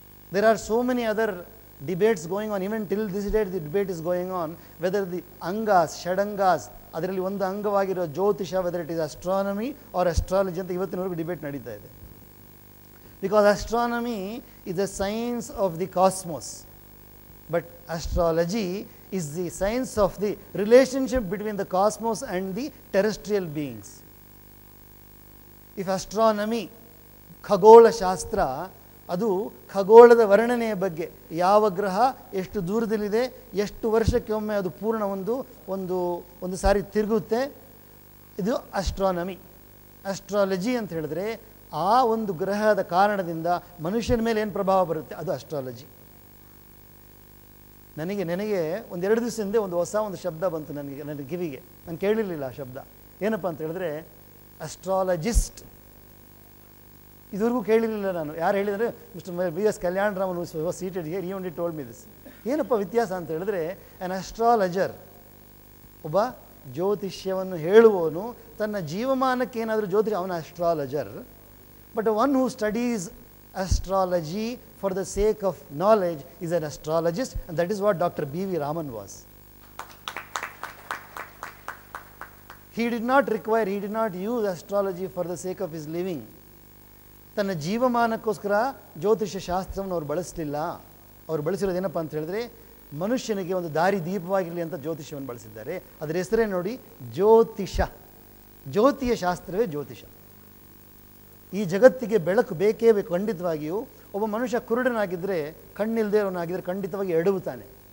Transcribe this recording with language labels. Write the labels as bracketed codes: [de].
[en] There are so many other debates going on. Even till this date the debate is going on whether the Angas, Shadangas, [kn] ಅದರಲ್ಲಿ ಒಂದು ಅಂಗವಾಗಿರೋ ಜ್ಯೋತಿಷ, [en] whether it is astronomy or astrology [kn] ಅಂತ ಇವತ್ತಿನವರೆಗೂ debate ನಡೀತಾ ಇದೆ. [en] Because astronomy is the science of the cosmos, but astrology is the science of the relationship between the cosmos and the terrestrial beings. If astronomy, [kn] ಖಗೋಳ ಶಾಸ್ತ್ರ, ಅದು ಖಗೋಳದ ವರ್ಣನೆಯ ಬಗ್ಗೆ, ಯಾವ ಗ್ರಹ ಎಷ್ಟು ದೂರದಲ್ಲಿದೆ, ಎಷ್ಟು ವರ್ಷಕ್ಕೆ ಒಮ್ಮೆ ಅದು ಪೂರ್ಣ ಒಂದು ಸಾರಿ ತಿರುಗುತ್ತೆ, ಇದು ಅಸ್ಟ್ರಾನಮಿ. ಅಸ್ಟ್ರಾಲಜಿ ಅಂತ ಹೇಳಿದ್ರೆ ಆ ಒಂದು ಗ್ರಹದ ಕಾರಣದಿಂದ ಮನುಷ್ಯನ ಮೇಲೆ ಏನು ಪ್ರಭಾವ ಬರುತ್ತೆ, ಅದು ಅಸ್ಟ್ರಾಲಜಿ. ನನಗೆ ಒಂದೆರಡು ದಿವಸ ಹಿಂದೆ ಒಂದು ಶಬ್ದ ಬಂತು ನನ್ನ ಕಿವಿಗೆ. ನಾನು ಕೇಳಿರಲಿಲ್ಲ ಆ ಶಬ್ದ. ಏನಪ್ಪ ಅಂತ ಹೇಳಿದ್ರೆ ಅಸ್ಟ್ರಾಲಜಿಸ್ಟ್. ಇದುವರೆಗೂ ಕೇಳಿರಲಿಲ್ಲ ನಾನು. ಯಾರು ಹೇಳಿದರೆ [en] Mister B S Kalyanaraman seated here, he only told me this. [kn] ಏನಪ್ಪ ವ್ಯತ್ಯಾಸ ಅಂತ ಹೇಳಿದ್ರೆ, ಆ್ಯನ್ ಅಸ್ಟ್ರಾಲಜರ್, ಒಬ್ಬ ಜ್ಯೋತಿಷ್ಯವನ್ನು ಹೇಳುವವನು ತನ್ನ ಜೀವಮಾನಕ್ಕೆ ಏನಾದರೂ ಅವನ astrologer. [en] But one who studies astrology for the sake of knowledge is an astrologist, and that is what Dr. B.V. Raman was. He did not use astrology for the sake of his living. [kn] ತನ್ನ ಜೀವಮಾನಕ್ಕೋಸ್ಕರ ಜ್ಯೋತಿಷ್ಯ ಶಾಸ್ತ್ರವನ್ನು ಅವರು ಬಳಸಲಿಲ್ಲ. ಅವರು ಬಳಸಿರೋದೇನಪ್ಪ ಅಂತ ಹೇಳಿದ್ರೆ, ಮನುಷ್ಯನಿಗೆ ಒಂದು ದಾರಿ ದೀಪವಾಗಿರಲಿ ಅಂತ ಜ್ಯೋತಿಷ್ಯವನ್ನು ಬಳಸಿದ್ದಾರೆ. ಅದರ ಹೆಸರೇ ನೋಡಿ ಜ್ಯೋತಿಷ. ಜ್ಯೋತಿಯ ಶಾಸ್ತ್ರವೇ ಜ್ಯೋತಿಷ. ಈ ಜಗತ್ತಿಗೆ ಬೆಳಕು ಬೇಕೇ ಬೇಕು ಖಂಡಿತವಾಗಿಯೂ. ಒಬ್ಬ ಮನುಷ್ಯ ಕುರುಡನಾಗಿದ್ದರೆ, ಕಣ್ಣಿಲ್ಲದೆ ಅವನಾಗಿದ್ದರೆ ಖಂಡಿತವಾಗಿ ಎಡವುತ್ತಾನೆ.